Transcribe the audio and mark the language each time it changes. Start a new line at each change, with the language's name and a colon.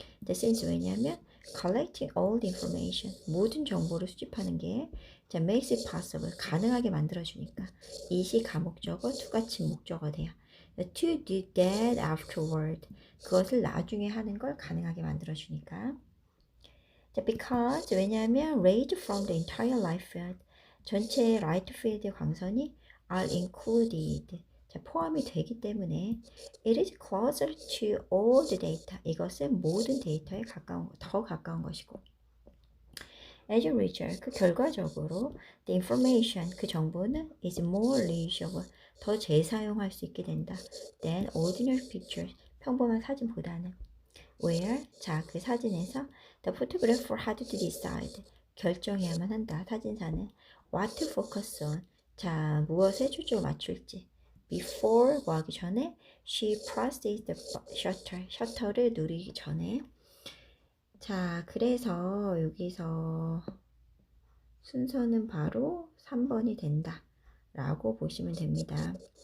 English: since, 왜냐하면 collecting all the information,
Korean: 모든 정보를 수집하는 게
English: 자 makes it possible,
Korean: 가능하게 만들어주니까. 이시 가목적어, 투가치 목적어 돼요.
English: to do that afterward,
Korean: 그것을 나중에 하는 걸 가능하게 만들어주니까.
English: 자, because, 왜냐하면 rays from the entire light field,
Korean: 전체 light field의 광선이
English: are included, 자,
Korean: 포함이 되기 때문에
English: it is closer to all the data,
Korean: 이것은 모든 데이터에 가까운, 더 가까운 것이고.
English: As a result,
Korean: 그 결과적으로 the information, 그 정보는
English: is more reusable,
Korean: 더 재사용할 수 있게 된다.
English: than ordinary pictures,
Korean: 평범한 사진보다는.
English: Where, 자,
Korean: 그 사진에서
English: the photographer had to decide,
Korean: 결정해야만 한다. 사진사는
English: what to focus on,
Korean: 자, 무엇에 초점을 맞출지.
English: Before,
Korean: 뭐 하기 전에
English: she pressed the shutter,
Korean: 셔터를 누르기 전에. 자, 그래서 여기서 순서는 바로 3번이 된다 라고 보시면 됩니다.